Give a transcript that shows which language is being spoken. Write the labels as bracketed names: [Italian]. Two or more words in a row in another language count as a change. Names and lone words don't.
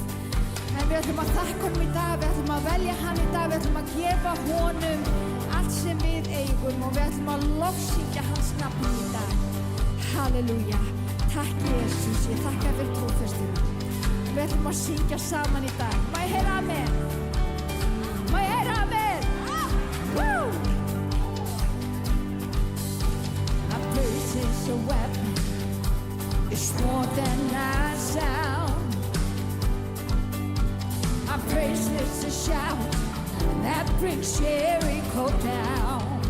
[Icelandic] En við ætlum að þakka honum í dag, við ætlum að velja hann í dag, við ætlum að gefa honum allt sem við eigum og við ætlum að lofsyngja hans nafn í dag. Halleluja. Takk Jesus, ég þakka fyrir trúfestina. Við ætlum að syngja saman í dag. Má ég heyra amen? Má ég heyra amen? Woo! [English] Our praise is a weapon, it's more than a sound. Our praise is a shout that brings Jericho down.